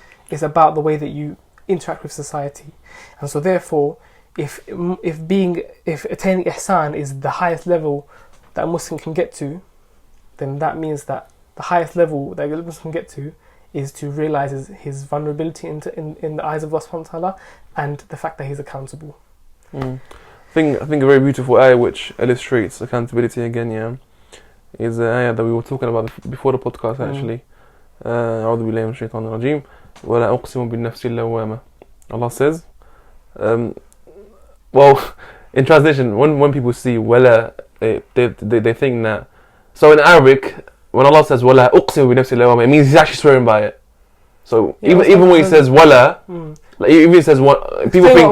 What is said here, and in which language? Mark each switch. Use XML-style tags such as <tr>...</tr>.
<en>It's about the way that you interact with society. And so therefore, if attaining ihsan is the highest level that a Muslim can get to, then that means that the highest level that a Muslim can get to is to realise his vulnerability in the eyes of Allah subhanahu wa ta'ala, and the fact that he's accountable. I think a very beautiful ayah which illustrates accountability again, is the ayah that we were talking about before the podcast actually.</en> <ar>أعوذ بالله من الشيطان الرجيم ولا أقسم بالنفس اللوامة.</ar> <en>Allah says, well, in translation, when people see wala, they think that. So in Arabic, when Allah says wala</en> <ar>أقسم بالنفس اللوامة,</ar> <en>it means he's actually swearing by it. So even when he says wala, like even he says what, people think</en>